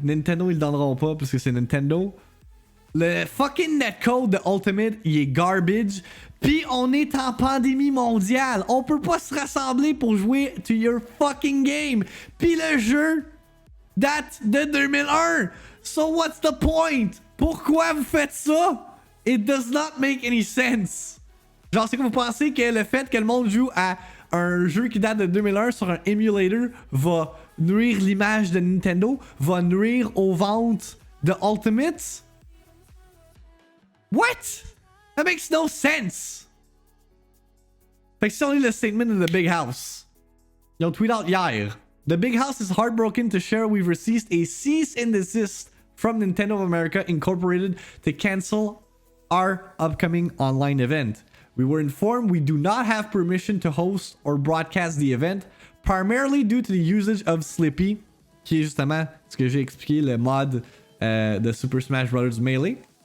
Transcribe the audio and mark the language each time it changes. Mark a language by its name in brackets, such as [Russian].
[French] Nintendo, ils le donneront pas parce que c'est Nintendo. Le fucking netcode de Ultimate, il est garbage. Puis on est en pandémie mondiale. On peut pas se rassembler pour jouer [English] to your fucking game. [French] Puis le jeu date de 2001. [English] So what's the point? [French] Pourquoi vous faites ça? [English] It does not make any sense. [French] Genre, c'est que vous pensez que le fait que le monde joue à un jeu qui date de 2001 sur un emulator va nuire l'image de Nintendo, va nuire aux ventes de Ultimate? [English] What? That makes no sense. [French] Fait que si on lit le statement de The Big House, ils ont tweet out hier. [English] The big house is heartbroken to share we've received a cease and desist from Nintendo of America Incorporated to cancel our upcoming online event. We were informed we do not have permission to host or broadcast the event, primarily due to the usage of Slippy, [French] qui est justement ce que j'ai expliqué, le mod de Super Smash Bros. Melee.